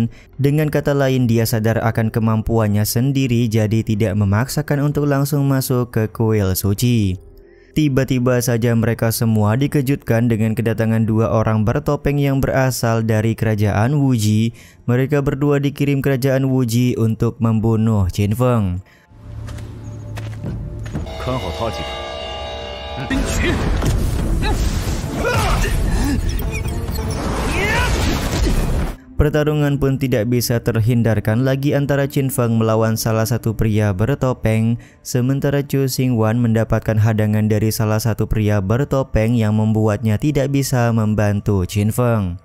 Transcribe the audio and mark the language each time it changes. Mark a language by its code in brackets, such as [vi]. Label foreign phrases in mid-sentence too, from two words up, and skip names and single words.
[id] Dengan kata lain, dia sadar akan kemampuannya sendiri, jadi tidak memaksakan untuk langsung masuk ke kuil suci. Tiba-tiba saja mereka semua dikejutkan dengan kedatangan dua orang bertopeng yang berasal dari kerajaan Wuji. Mereka berdua dikirim kerajaan Wuji untuk membunuh Qin Feng. [zh] 看好他几个。冰曲。 [id] Pertarungan pun tidak bisa terhindarkan lagi antara Qin Feng melawan salah satu pria bertopeng, sementara Chu Xingwan mendapatkan hadangan dari salah satu pria bertopeng yang membuatnya tidak bisa membantu Qin Feng.